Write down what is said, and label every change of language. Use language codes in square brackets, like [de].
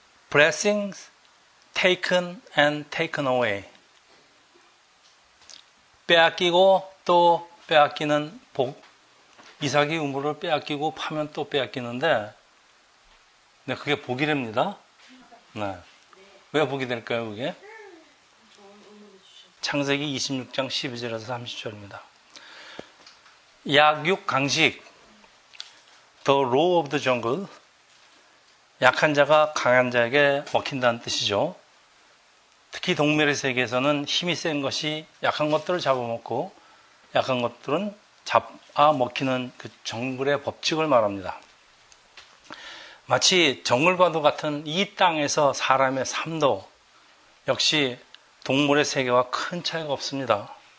[en] Blessings taken and taken away. [ko] 빼앗기고 또 빼앗기는 복. 이삭이 우물을 빼앗기고 파면 또 빼앗기는데, 네, 그게 복이랍니다. 네. 왜 복이 될까요, 그게? 창세기 26장 12절에서 30절입니다. 약육 강식, [en] the law of the jungle. [ko] 약한 자가 강한 자에게 먹힌다는 뜻이죠. 특히 동물의 세계에서는 힘이 센 것이 약한 것들을 잡아먹고 약한 것들은 잡아먹히는 그 정글의 법칙을 말합니다. 마치 정글과도 같은 이 땅에서 사람의 삶도 역시 동물의 세계와 큰 차이가 없습니다.